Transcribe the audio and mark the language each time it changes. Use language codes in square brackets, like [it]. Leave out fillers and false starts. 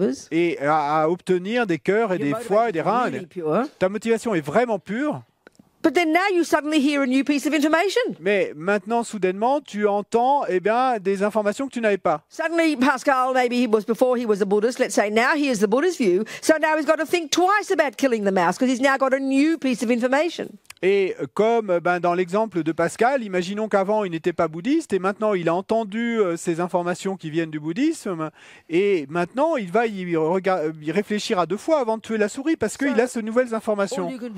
[fr] Et à obtenir des cœurs et des foies et des reins. Ta motivation est vraiment pure. [en] But then now you suddenly hear a new piece of information. [fr] Mais maintenant, soudainement, tu entends des informations que tu n'avais pas. [en] Suddenly, Pascal, before he was a Buddhist, let's say now he is the Buddhist view, so now he's got to think twice about killing the mouse because he's now got a new piece of information. [fr] Et comme dans l'exemple de Pascal, imaginons qu'avant il n'était pas bouddhiste et maintenant il a entendu ces informations qui viennent du bouddhisme et maintenant il va y réfléchir à deux fois avant de tuer la souris parce qu'il a ces nouvelles informations.